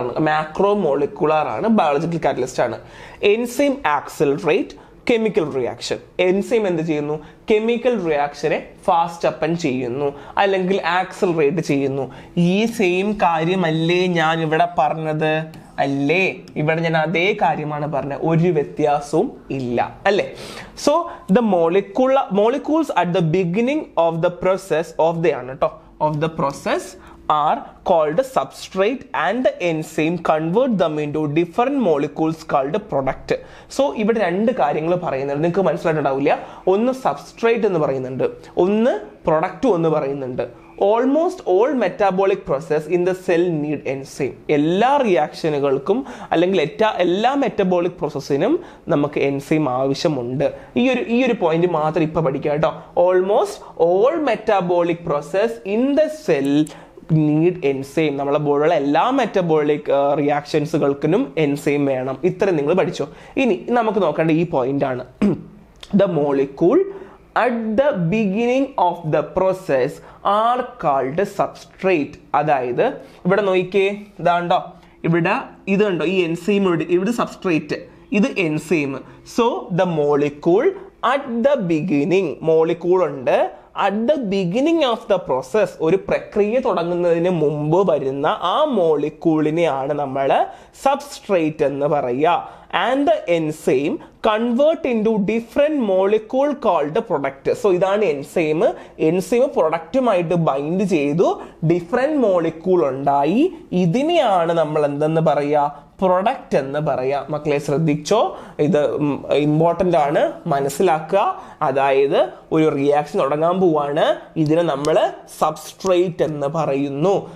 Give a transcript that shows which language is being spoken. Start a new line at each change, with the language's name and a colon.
Malayalam: മാക്രോമോളിക്കുലർ ആണ്, biological catalyst ആണ്.
English: Enzyme accelerate chemical reaction.
Malayalam: Enzyme എന്ത് ചെയ്യുന്നു? കെമിക്കൽ റിയാക്ഷനെ ഫാസ്റ്റ് അപ്പൻ ചെയ്യുന്നു അല്ലെങ്കിൽ ആക്സിലറേറ്റ് ചെയ്യുന്നു. ഈ സെയിം കാര്യമല്ലേ ഞാൻ ഇവിടെ പറഞ്ഞത്? അല്ലേ? ഇവിടെ ഞാൻ അതേ കാര്യമാണ് പറഞ്ഞത്, ഒരു വ്യത്യാസവും ഇല്ല അല്ലേ?
English: So the molecules at the beginning of the process of the process are called substrate and the enzyme convert them into different molecules called product.
Malayalam: So ഇവിടെ രണ്ട് കാര്യങ്ങൾ പറയുന്നുണ്ട്, നിങ്ങൾക്ക് മനസ്സിലായിട്ടുണ്ടാവില്ല. ഒന്ന് സബ്സ്ട്രേറ്റ് എന്ന് പറയുന്നുണ്ട്, ഒന്ന് പ്രൊഡക്റ്റ് എന്ന് പറയുന്നുണ്ട്.
English: Almost all metabolic process in the cell need enzyme.
Malayalam: എല്ലാ റിയാക്ഷനുകൾക്കും അല്ലെങ്കിൽ എല്ലാ മെറ്റബോളിക് പ്രോസസ്സിനും നമുക്ക് എൻസൈം ആവശ്യമുണ്ട്. ഈ ഒരു പോയിന്റ് മാത്രം ഇപ്പൊ പഠിക്കുക കേട്ടോ.
English: Almost all metabolic process in the cell need enzyme.
Malayalam: നമ്മളെ ബോഡിയുള്ള എല്ലാ മെറ്റബോളിക് റിയാക്ഷൻസുകൾക്കും എൻസൈം വേണം. ഇത്രയും നിങ്ങൾ പഠിച്ചോ. ഇനി നമുക്ക് നോക്കേണ്ട ഈ പോയിന്റ് ആണ്.
English: The molecule at the beginning of the process are called substrate.
Malayalam: അതായത് ഇവിടെ നോക്കിക്കേ, ഇതാണ്ടോ ഇവിടെ ഇത് കണ്ടോ, ഈ എൻസൈം ഇവിടെ സബ്സ്ട്രേറ്റ്, ഇത് enzyme.
English: so the molecule at the beginning, molecule ഉണ്ട് at the beginning of the process,
Malayalam: ഒരു പ്രക്രിയ തുടങ്ങുന്നതിന് മുമ്പ് വരുന്ന ആ മോളിക്യൂളിനെയാണ് നമ്മൾ സബ്സ്ട്രേറ്റ് എന്ന് പറയുക.
English: And the enzyme convert into different molecule called product.
Malayalam: So ഇതാണ് എൻസൈം. പ്രൊഡക്റ്റുമായിട്ട് ബൈൻഡ് ചെയ്തു ഡിഫറെന്റ് മോളിക്യൂൾ ഉണ്ടായി. ഇതിനെയാണ് നമ്മൾ എന്തെന്ന് പറയുക? പ്രൊഡക്റ്റ് എന്ന് പറയാം. മക്കളെ ശ്രദ്ധിച്ചോ, ഇത് ഇമ്പോർട്ടൻ്റ് ആണ്, മനസ്സിലാക്കുക. അതായത് ഒരു റിയാക്ഷൻ തുടങ്ങാൻ പോവാണ്, ഇതിനെ നമ്മൾ സബ്സ്ട്രേറ്റ് എന്ന് പറയുന്നു.